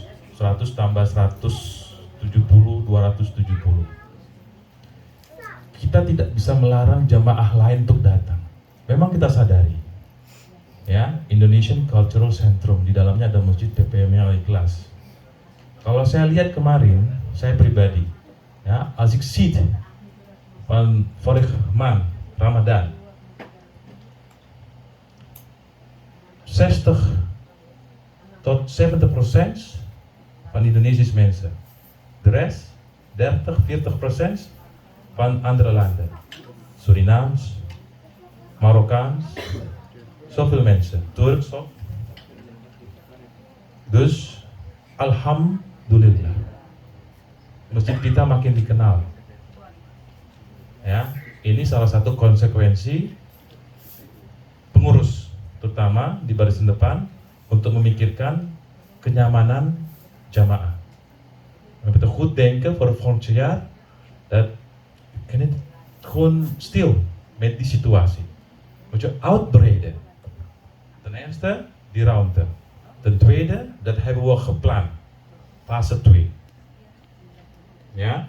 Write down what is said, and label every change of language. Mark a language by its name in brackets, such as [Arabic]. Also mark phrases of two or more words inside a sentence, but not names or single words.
[Indonesian] 100 tambah 170, 270. Kita tidak bisa melarang jamaah lain untuk datang. Memang kita sadari, ya, Indonesian Cultural Centrum, di dalamnya ada masjid PPM-nya Al-Ikhlas. Kalau saya lihat kemarin, saya pribadi, ya, [Dutch] als ik ziet van vorig maand Ramadan, 60 tot 70% van Indonesische mensen. De rest, 30-40% van andere landen. Surinaams, Marokkaans, zoveel mensen. Turks ook. Dus, [Indonesian] alhamdulillah, masjid kita makin dikenal. Ya, ini salah satu konsekuensi pengurus, terutama di barisan depan, untuk memikirkan kenyamanan jamaah. [Dutch] We moeten goed denken voor het volgend jaar dat kan het gewoon stil met die situatie. Moet je uitbreiden. Ten eerste die ruimte. Ten tweede, dat hebben we gepland. Fase 2. Ja?